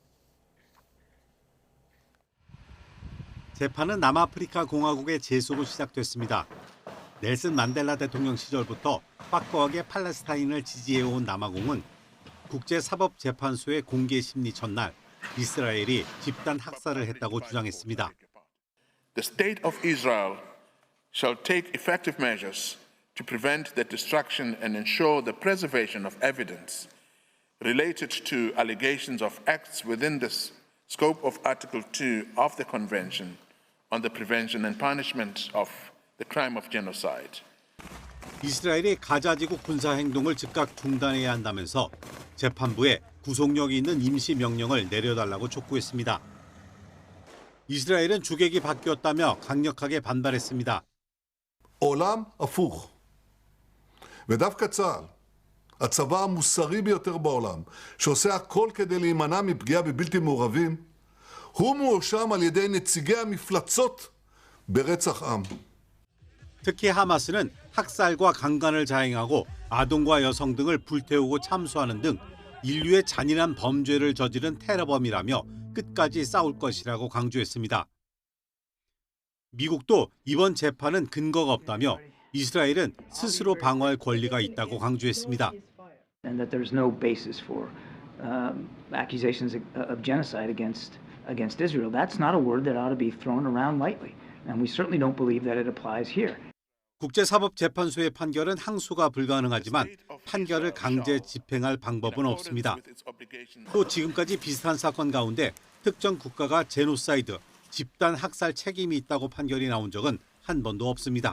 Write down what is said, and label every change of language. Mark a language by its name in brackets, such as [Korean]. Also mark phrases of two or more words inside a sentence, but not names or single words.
[Korean] 재판은 남아프리카 공화국의 제소로 시작됐습니다. 넬슨 만델라 대통령 시절부터 확고하게 팔레스타인을 지지해온 남아공은 국제사법재판소의 공개 심리 첫날 이스라엘이 집단 학살을 했다고 주장했습니다. [English] The state of Israel shall take effective measures to prevent the destruction and ensure the preservation of evidence related to allegations of acts within the scope of Article 2 of the Convention on the Prevention and Punishment of the Crime of Genocide. [Korean] 이스라엘이 가자지구 군사 행동을 즉각 중단해야 한다면서 재판부에 구속력이 있는 임시 명령을 내려달라고 촉구했습니다. 이스라엘은 주객이 바뀌었다며 강력하게 반발했습니다. [Hebrew] עולם הפוך. ודווקא צה"ל, הצבא המוסרי ביותר בעולם, שעושה הכל כדי להימנע מפגיעה בבלתי מעורבים, הוא מואשם על ידי נציגי המפלצות ברצח עם. [Korean] 특히 하마스는 학살과 강간을 자행하고 아동과 여성 등을 불태우고 참수하는 등 인류의 잔인한 범죄를 저지른 테러범이라며 끝까지 싸울 것이라고 강조했습니다. 미국도 이번 재판은 근거가 없다며 이스라엘은 스스로 방어할 권리가 있다고 강조했습니다. [English] And that there's no basis for accusations of genocide against Israel. That's not a word that ought to be thrown around lightly. And we certainly don't believe that it applies here. [Korean] 국제사법재판소의 판결은 항소가 불가능하지만 판결을 강제 집행할 방법은 없습니다. 또 지금까지 비슷한 사건 가운데 특정 국가가 제노사이드, 집단 학살 책임이 있다고 판결이 나온 적은 한 번도 없습니다.